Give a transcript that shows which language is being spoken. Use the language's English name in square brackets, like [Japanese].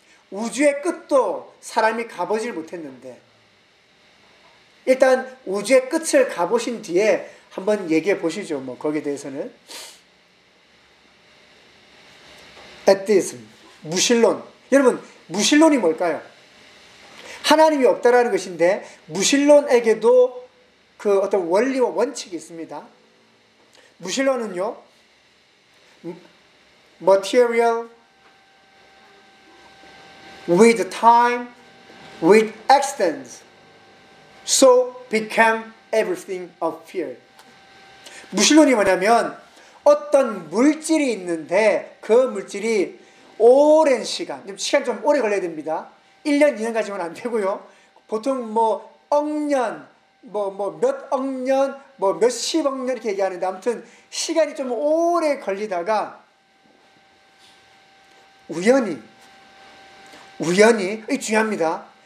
[Korean] 우주의 끝도 사람이 가보질 못했는데 일단 우주의 끝을 가보신 뒤에 한번 얘기해 보시죠. 뭐 거기에 대해서는 애티즘, 무신론. 여러분 무신론이 뭘까요? 하나님이 없다라는 것인데 무신론에게도 그 어떤 원리와 원칙이 있습니다. [English] 무신론은요, material with time with extends so became everything appeared. [Korean] 무신론이 뭐냐면 어떤 물질이 있는데 그 물질이 오랜 시간, 시간 좀 오래 걸려야 됩니다. 1년, 2년 가지면 안 되고요. 보통 뭐 억 년, 뭐 몇 억 년, 뭐 몇십억 년 이렇게 얘기하는데 아무튼 시간이 좀 오래 걸리다가 우연히, 중요합니다.